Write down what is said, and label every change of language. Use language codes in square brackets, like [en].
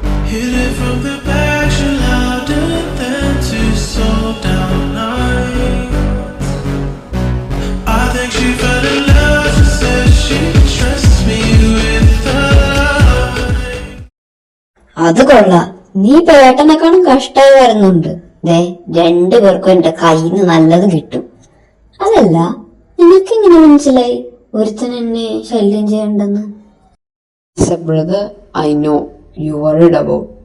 [en] Hit it from the back, you're louder than two sold out nights. I think she fell in love, she said she trusts me with the light. [ml] അത് കൊള്ളാം. നീ ഇപ്പൊ ഏട്ടനെക്കാളും കഷ്ടമായി വരുന്നുണ്ട്. ദേ, രണ്ടുപേർക്കും എന്റെ കയ്യിൽ നിന്ന് നല്ലത് കിട്ടും. അതല്ല, നിനക്കെങ്ങനെ മനസ്സിലായി ഒരുത്തൻ എന്നെ ശല്യം ചെയ്യണ്ടെന്ന്? [en] Brother, I know you worried about.